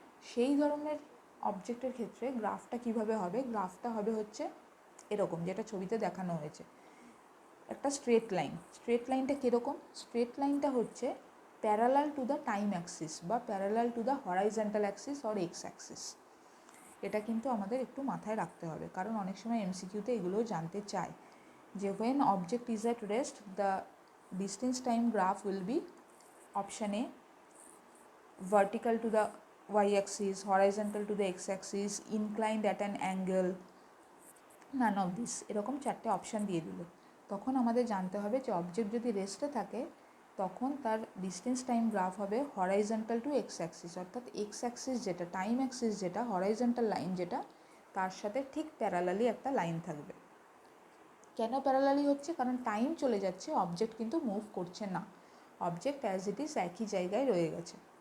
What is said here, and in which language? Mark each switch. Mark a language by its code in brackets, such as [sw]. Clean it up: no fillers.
[bn] সেই ধরনের অবজেক্টের ক্ষেত্রে গ্রাফটা কিভাবে হবে, গ্রাফটা হবে হচ্ছে এরকম, যেটা ছবিতে দেখানো হয়েছে, একটা স্ট্রেট লাইন। স্ট্রেট লাইনটা কীরকম, স্ট্রেট লাইনটা হচ্ছে [en] Parallel to the time axis বা parallel to the horizontal axis or X axis. [bn] এটা কিন্তু আমাদের একটু মাথায় রাখতে হবে, কারণ অনেক সময় এমসিকিউতে এগুলোও জানতে চায় যে [en] when object is at rest the distance time graph will be option A vertical to the y axis, horizontal to the x axis, inclined at an angle, none of this, [bn] এরকম 4টে অপশান দিয়ে দিল। তখন আমাদের জানতে হবে যে object যদি রেস্টে থাকে তখন তার ডিস্টেন্স টাইম গ্রাফ হবে হরাইজন্টাল টু এক্স অ্যাক্সিস, অর্থাৎ এক্স অ্যাক্সিস যেটা, টাইম অ্যাক্সিস যেটা, হরাইজন্টাল লাইন যেটা, তার সাথে ঠিক প্যারালালি একটা লাইন থাকবে। কেন প্যারালালি হচ্ছে, কারণ টাইম চলে যাচ্ছে, অবজেক্ট কিন্তু মুভ করছে না, অবজেক্ট অ্যাজ ইট ইজ একই জায়গায় রয়ে গেছে।